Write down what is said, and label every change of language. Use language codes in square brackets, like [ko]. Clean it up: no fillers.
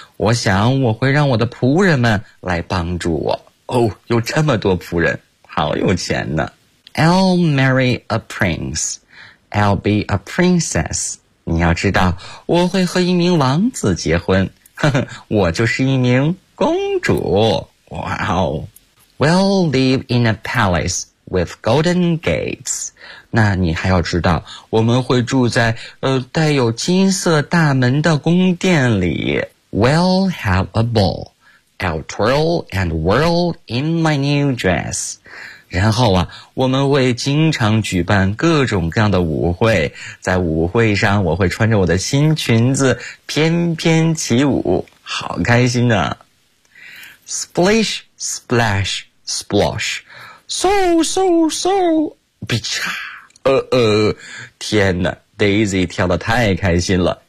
[zh] 我想我会让我的仆人们来帮助我。哦有这么多仆人好有钱呢。 [en] I'll marry a prince. I'll be a princess. [zh] 你要知道我会和一名王子结婚。我就是一名公主。Wow. [en] We'll live in a palace with golden gates. [zh] 那你还要知道我们会住在带有金色大门的宫殿里。 [en] We'll have a ball. I'll twirl and whirl in my new dress. [zh] 然后啊我们会经常举办各种各样的舞会。在舞会上我会穿着我的新裙子翩翩起舞。好开心啊。 [en] Splish, splash, splosh. [zh] So, so, so. 啪嚓天哪 ,Daisy 跳得太开心了。